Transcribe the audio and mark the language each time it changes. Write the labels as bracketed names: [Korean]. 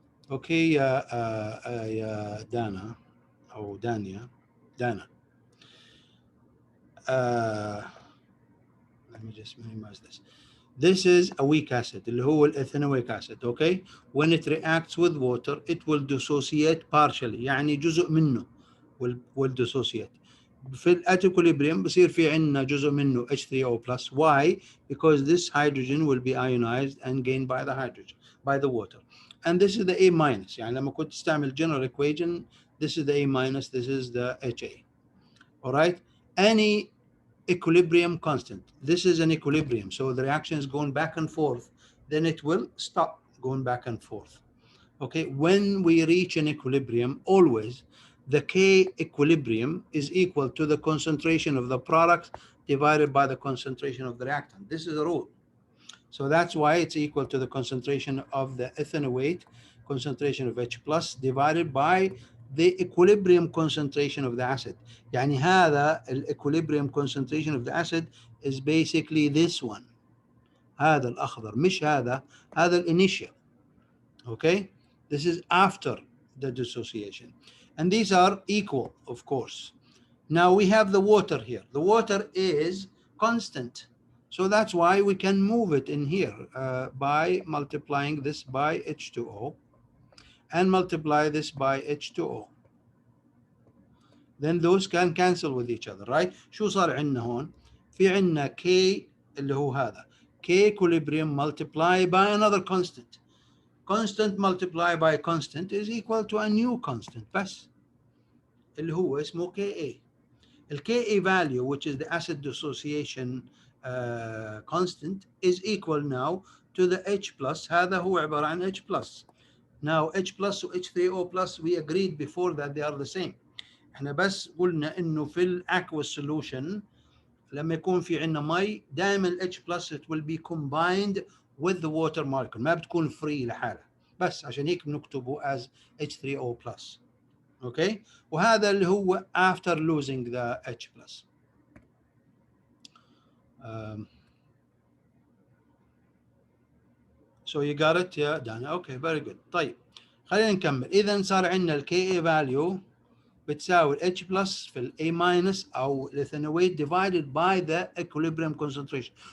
[English] Okay, Dana, or Dana. Let me just minimize this. This is a weak acid, [Arabic] اللي هو [English] الإثنويك acid, okay? When it reacts with water, it will dissociate partially, [Arabic] يعني جزء منه [English] will dissociate. [Arabic] في equilibrium بصير في عندنا جزء منه H3O plus. [English] Why? Because this hydrogen will be ionized and gained by the hydrogen, by the water. And this is the A minus. [Arabic] يعني لما كنت تستعمل [English] general equation, this is the A minus, this is the HA. All right? Any equilibrium constant. This is an equilibrium. So the reaction is going back and forth. Then it will stop going back and forth. Okay, when we reach an equilibrium, always the K equilibrium is equal to the concentration of the product divided by the concentration of the reactant. This is a rule. So that's why it's equal to the concentration of the ethanoate, concentration of H plus divided by the equilibrium concentration of the acid. [Arabic] يعني هذا [English] equilibrium concentration of the acid is basically this one. [Arabic] هذا الأخضر مش هذا الانيشال. [English] Okay, this is after the dissociation, and these are equal, of course. Now we have the water here. The water is constant, so that's why we can move it in here by multiplying this by H2O and multiply this by H2O. Then those can cancel with each other, right? [Arabic] شو صار عندنا هون؟ في عندنا K اللي هو هذا K equilibrium [English] multiplied by another constant. Constant multiplied by constant is equal to a new constant [Arabic] بس اللي هو اسمه [English] Ka. The Ka value, which is the acid dissociation constant, is equal now to the H plus. [Arabic] هذا هو عبارة عن H plus. [English] Now H plus و H3O plus, we agreed before that they are the same. [Arabic] احنا بس قلنا انه في الاكوس solution لما يكون في عندنا مي دائما ال H plus [English] it will be combined with the water molecule. [Arabic] ما بتكون free لحالها. بس عشان هيك بنكتبه as H3O plus. [English] Okay, [Arabic] وهذا اللي هو [English] after losing the H plus. So you got it, yeah, Dana. Okay, very good. [Arabic] طيب خلينا نكمل. إذا صار عندنا ال [English] Ka value [Arabic] بتساوي [English] H plus في ال A minus أو الإثانويت divided by the equilibrium concentration.